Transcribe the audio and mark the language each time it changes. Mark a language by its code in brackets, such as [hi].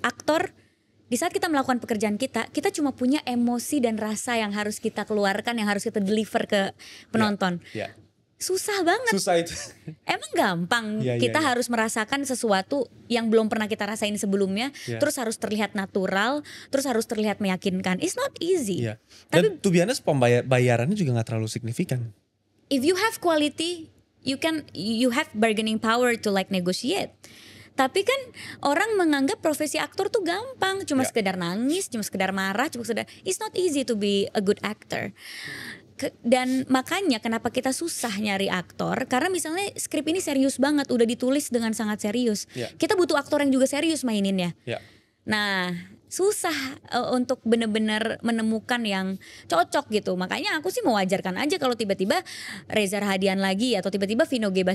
[id] Aktor, di saat kita melakukan pekerjaan kita cuma punya emosi dan rasa yang harus kita keluarkan, yang harus kita deliver ke penonton. Ya. Susah banget. Susah itu. Emang gampang Iya, kita iya. harus merasakan sesuatu yang belum pernah kita rasain sebelumnya, Iya. terus harus terlihat natural, terus harus terlihat meyakinkan. [en] It's not easy. [id] Iya. Tapi Dan [en] to be honest, [id] bayarannya juga nggak terlalu signifikan. [en] if you have quality, you have bargaining power to like negotiate. [id] Tapi kan orang menganggap profesi aktor tuh gampang, cuma Ya. sekedar nangis, cuma sekedar marah, cuma sekedar. [en] It's not easy to be a good actor. [id] Dan makanya kenapa kita susah nyari aktor, karena misalnya skrip ini serius banget, udah ditulis dengan sangat serius. Ya. Kita butuh aktor yang juga serius maininnya. Ya. Nah, susah untuk benar-benar menemukan yang cocok gitu. Makanya aku sih mewajarkan aja kalau tiba-tiba Reza Rahadian lagi atau tiba-tiba Vino G.